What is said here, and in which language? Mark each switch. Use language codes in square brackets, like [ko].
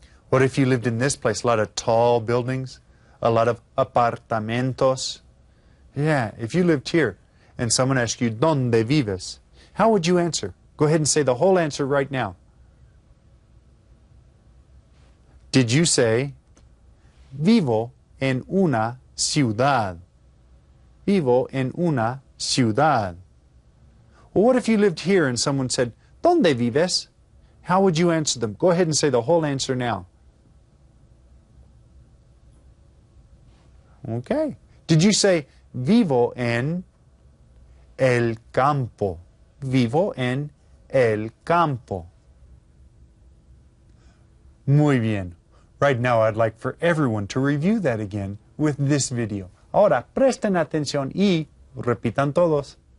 [en] What if you lived in this place? A lot of tall buildings, a lot of apartamentos. Yeah, if you lived here and someone asked you, [es] ¿Dónde vives? [en] How would you answer? Go ahead and say the whole answer right now. Did you say, [es] vivo en una ciudad? Vivo en una ciudad. [en] Well, what if you lived here and someone said, [es] ¿Dónde vives? [en] How would you answer them? Go ahead and say the whole answer now. Okay. Did you say, [es] vivo en el campo? Vivo en el campo. Muy bien. [en] Right now I'd like for everyone to review that again with this video. [es] Ahora, presten atención y repitan todos.